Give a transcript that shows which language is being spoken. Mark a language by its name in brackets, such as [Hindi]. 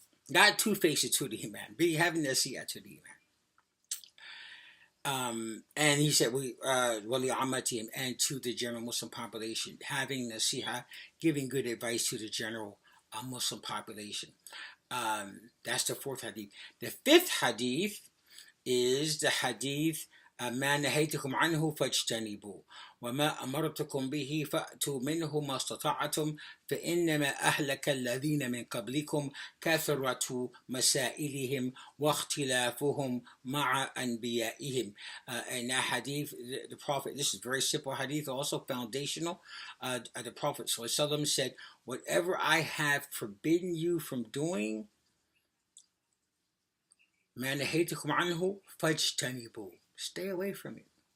[English] Not two-faced to the imam, but having nasiha to the imam. And he said, [Arabic] wali ammatihim, [English] and to the general Muslim population, having nasiha, giving good advice to the general Muslim population. That's the fourth hadith. The fifth hadith is the hadith, [Arabic] ما نهيتكم عنه فاجتنبوا وما أمرتكم به فأتوا منه ما استطعتم فإنما أهلك الذين من قبلكم كثرة مسائلهم واختلافهم مع أنبيائهم. [English] And that hadith, the Prophet, this is a very simple hadith, also foundational. The Prophet ﷺ said, whatever I have forbidden you from doing, [Arabic] ما نهيتكم عنه فاجتنبوا, [English] stay away from it.